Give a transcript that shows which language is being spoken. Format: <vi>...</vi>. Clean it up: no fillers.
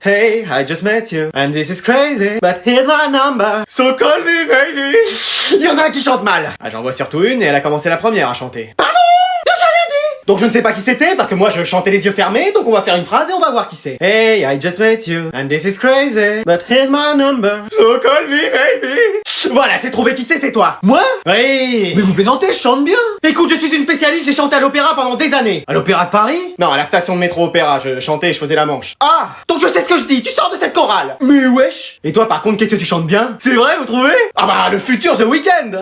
<en>Hey, I just met you, and this is crazy, but here's my number, so call me baby.</en> <fr>Il y en a un qui chante mal. Ah, j'en vois surtout une et elle a commencé la première à chanter. Pardon? J'ai rien dit! Donc je ne sais pas qui c'était parce que moi je chantais les yeux fermés, donc on va faire une phrase et on va voir qui c'est.</fr> <en>Hey, I just met you, and this is crazy, but here's my number, so call me baby.</en> <fr>Voilà, j'ai trouvé qui c'est toi. Moi? Oui. Mais vous plaisantez, je chante bien. Écoute, je suis une spécialiste, j'ai chanté à l'opéra pendant des années. À l'opéra de Paris? Non, à la station de métro opéra, je chantais, je faisais la manche. Ah! Donc je sais ce que je dis, tu sors de cette chorale. Mais wesh. Et toi par contre, qu'est-ce que tu chantes bien? C'est vrai, vous trouvez? Ah bah, le futur The Weeknd.</fr>